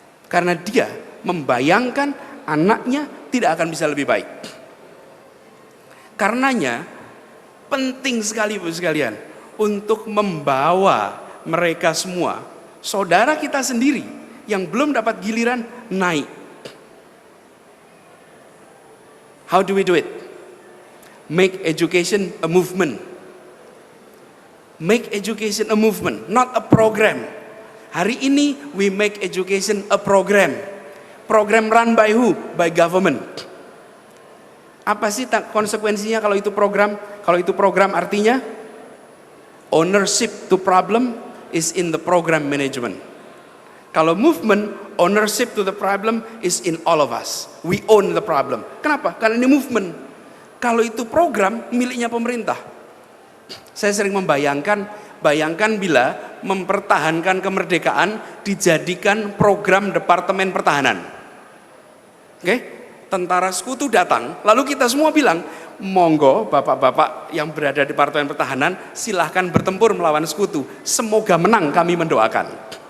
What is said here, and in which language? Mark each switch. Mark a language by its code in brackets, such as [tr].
[id] Karena dia membayangkan anaknya tidak akan bisa lebih baik. Karenanya penting sekali Bapak sekalian untuk membawa mereka semua, saudara kita sendiri yang belum dapat giliran naik. [en] How do we do it? Make education a movement. Make education a movement, not a program. [id] Hari ini [en] we make education a program. Program run by who? By government. [id] Apa sih konsekuensinya kalau itu program? Kalau itu program artinya [en] ownership to problem is in the program management. [id] Kalau [en] movement, ownership to the problem is in all of us. We own the problem. [id] Kenapa? Karena ini [en] movement. [id] Kalau itu program miliknya pemerintah. Saya sering bayangkan bila mempertahankan kemerdekaan dijadikan program Departemen Pertahanan. Oke? Tentara sekutu datang, lalu kita semua bilang, monggo bapak-bapak yang berada di Departemen Pertahanan silahkan bertempur melawan sekutu, semoga menang, kami mendoakan.